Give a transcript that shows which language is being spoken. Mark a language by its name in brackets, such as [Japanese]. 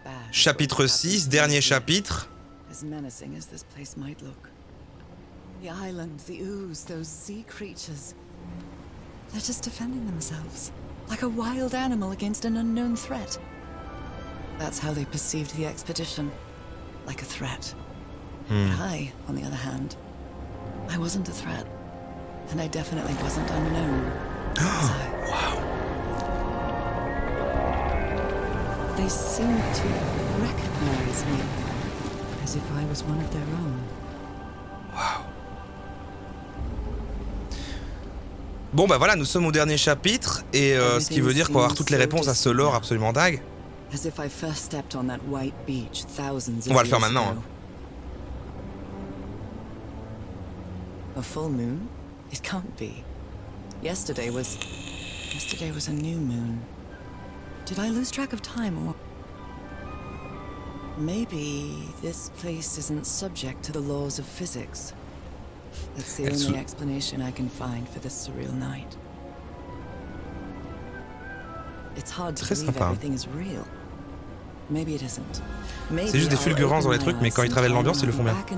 [French] Chapitre 6, dernier chapitre. [English] As menacing as this place might look. The island, the ooze, those sea creatures. They're just defending themselves, like a wild animal against an unknown threat. That's how they perceived the expedition, like a threat. But I, on the other hand, I wasn't a threat. And I definitely wasn't unknown. Was I? Wow. They seemed to recognize me, as if I was one of their own. Wow. [French] Bon bah voilà, nous sommes au dernier chapitre, et ce qui veut dire qu'on va avoir toutes les réponses à ce lore absolument dingue. [English] As if I first stepped on that white beach thousands [French] On va [English] of [French] le faire [English] years [French] maintenant. [English] ago. A full moon? It can't be. Yesterday was a new moon. Did I lose track of time, or maybe this place isn't subject to the laws of physics? That's the only explanation I can find for this surreal night. It's hard to believe everything is real. Maybe it isn't. [French] C'est juste des fulgurances dans les trucs, mais quand ils travaillent l'ambiance, ils le font bien.